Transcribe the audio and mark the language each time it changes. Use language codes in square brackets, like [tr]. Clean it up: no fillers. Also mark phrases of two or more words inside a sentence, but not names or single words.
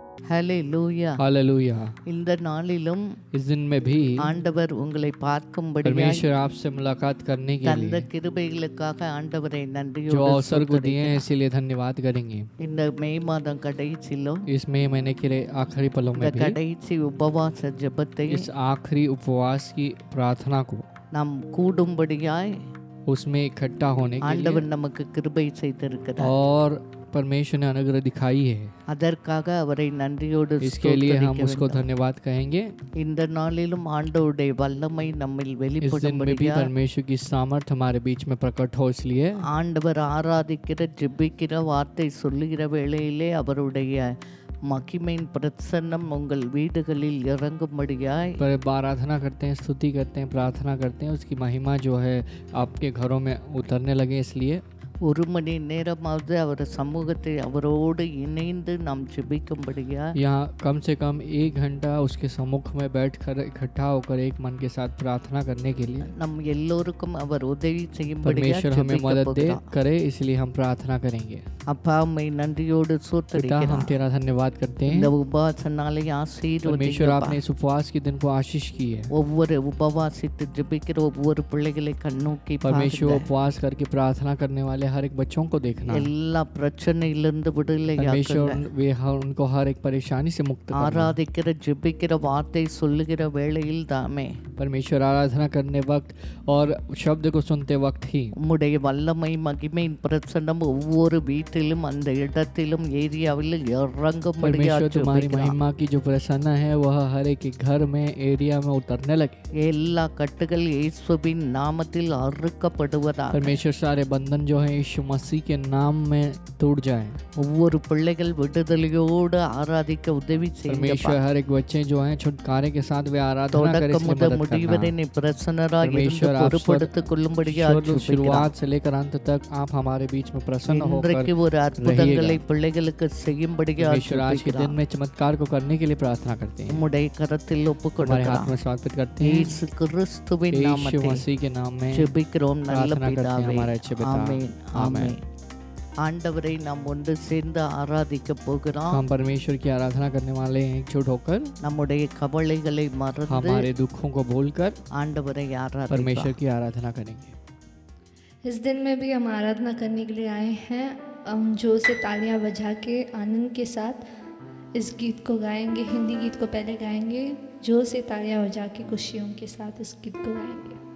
[ta] ஹல்லேலூயா. [hi] हालेलुया। [ta] இந்த நாளிலும் [hi] इस दिन में भी [ta] ஆண்டவர் உங்களை பார்க்கும்படியாய் [hi] परमेश्वर आपसे मुलाकात करने के [ta] தந்த [hi] लिए [ta] கிருபைகளுக்காக ஆண்டவரை [hi] जो [ta] நன்றியோடு [hi] अवसर को दिए हैं [ta] ஸ்தோத்திரிக்கிறேன். [hi] इसीलिए धन्यवाद करेंगे। [ta] இந்த மே மாதம் கடைசியிலும் [hi] इस मई महीने के आखिरी पलों [ta] இந்த [hi] में भी [ta] கடைசி உபவாச ஜெபத்தை [hi] इस आखिरी उपवास की प्रार्थना को [ta] நாம் கூடும்படியாய் [hi] उसमें इकट्ठा होने के लिए [ta] ஆண்டவர் நமக்கு கிருபை செய்திருக்கிறார். [hi] और परमेश्वर ने अनुग्रह दिखाई है, [ta] அதற்காக அவரை நன்றியோடு [hi] इसके लिए हम [ta] ஸ்தோத்திரிக்க [hi] उसको [ta] வேண்டும். [hi] धन्यवाद कहेंगे। [ta] இந்த நாளிலும் ஆண்டவருடைய வல்லமை நம்மில் [hi] इस दिन में भी [ta] வெளிப்படும்படியா [hi] परमेश्वर की सामर्थ हमारे बीच में प्रकट हो, इसलिए [ta] ஆண்டவர் ஆராதிக்கிற ஜெபிக்கிற வார்த்தை சொல்லுகிற வேளையிலே அவருடைய மகிமையின் பிரசன்னம் உங்கள் வீடுகளில் இறங்கும்படியாய் [hi] पर आराधना करते हैं, स्तुति करते हैं, प्रार्थना करते हैं, उसकी महिमा जो है आपके घरों में उतरने लगे। इसलिए [ta] ஒரு மணி நேரமாவது அவர் சமூகத்தை அவரோடு இணைந்து நாம் ஜெபிக்கும்படியா [hi] यहाँ कम से कम 1 घंटा उसके सम्मुख में बैठकर इकट्ठा होकर एक मन के साथ प्रार्थना करने के लिए [ta] நம் எல்லோருக்கும் அவர் உதவி செய்யும்படியா [hi] परमेश्वर हमें [ta] ஜெபிக்க [hi] मदद दे [ta] போகிறார். [hi] करे, इसलिए हम प्रार्थना करेंगे। [ta] அப்பா உம்மை நன்றியோடு [hi] पिता, हम [ta] ஸ்தோத்திரிக்கிறோம். [hi] तेरा धन्यवाद करते [ta] இந்த [hi] हैं। [ta] உபவாச நாளை [hi] परमेश्वर [ta] ஆசீர்வதிங்கப்பா. [hi] आपने इस उपवास के दिन को आशीष की है। [ta] ஒவ்வொரு உபவாசித்து ஜெபிக்கிற ஒவ்வொரு பிள்ளைகளை கண்ணோக்கி [hi] परमेश्वर [ta] பாருங்க. [hi] उपवास करके प्रार्थना करने वाले हर एक बच्चों को देखना। [ta] எல்லா பிரச்சனையிலிருந்து [hi] परमेश्वर [ta] விடுதலையாக்குங்க. [hi] उनको हर एक परेशानी से मुक्त करना। [ta] ஆராதிக்கிற ஜெபிக்கிற வார்த்தை சொல்லுகிற வேளையில் தாமே [hi] परमेश्वर आराधना करने वक्त और शब्द को सुनते वक्त ही [ta] உம்முடைய வல்லமை மகிமையின் பிரசன்னம் ஒவ்வொரு வீட்டிலும் அந்த இடத்திலும் ஏரியாவில் இறங்கும்படியா [hi] परमेश्वर तुम्हारी [ta] ஜெபிக்கிறோம். [hi] महिमा की जो प्रसन्न है वह हर एक के घर में, एरिया में उतरने लगे। [ta] எல்லா கட்டுகள் இயேசுவின் நாமத்தில் அறுக்கப்படுவதாக. [hi] परमेश्वर सारे बंधन जो है यीशु मसीह के नाम में टूट जाए। [ta] ஒவ்வொரு பிள்ளைகள் விடுதலையோடு ஆராதிக்க உதவி செய்யுங்கப்பா. [hi] परमेश्वर हर एक बच्चे जो हैं छुटकारे के साथ वे आराधना करें, [ta] தொடக்கம் [hi] इसलिए [ta] முதல் [hi] मदद [ta] முடிவரை [hi] करना। [ta] நீ பிரசன்னராக இருந்து [hi] परमेश्वर आप [ta] பொறுப்படுத்திக் கொள்ளும்படியா [hi] शुरुआत से लेकर अंत तक आप हमारे बीच में प्रसन्न होकर [ta] இன்றைக்கு ஒரு அற்புதங்களை பிள்ளைகளுக்கு செய்யும்படியா [hi] परमेश्वर आज के दिन में चमत्कार को करने के लिए प्रार्थना करते हैं। [ta] உம்முடைய கரத்தில் ஒப்புக் [hi] हमारे हाथ [ta] கொடுக்கிறோம். [hi] में समर्पित करते हैं। [ta] இயேசு கிறிஸ்துவின் [hi] यीशु [ta] நாமத்தில் [hi] मसीह के नाम में [ta] ஜெபிக்கிறோம் நல்ல [hi] प्रार्थना करते हैं [ta] பிதாவே. [hi] हमारे अच्छे पिता। [ta] ஆமென் [hi] आमेन। [ta] ஆமென். ஆண்டவரை நாம் ஒன்று சேர்ந்து ஆராதிக்க போகிறோம். [hi] हम परमेश्वर की आराधना करने वाले हैं एकजुट होकर, [ta] நம்முடைய கவலைகளை மறந்து [hi] हमारे दुखों को भूलकर [ta] ஆண்டவரை ஆராதிப்போம். [hi] परमेश्वर की आराधना करेंगे। इस दिन में भी हम आराधना करने के लिए आए हैं। हम जोर से तालियां बजा के आनंद के साथ इस गीत को गाएंगे। हिंदी गीत को पहले गाएंगे, जोर से तालियां बजा के खुशियों के साथ इस गीत को गाएंगे।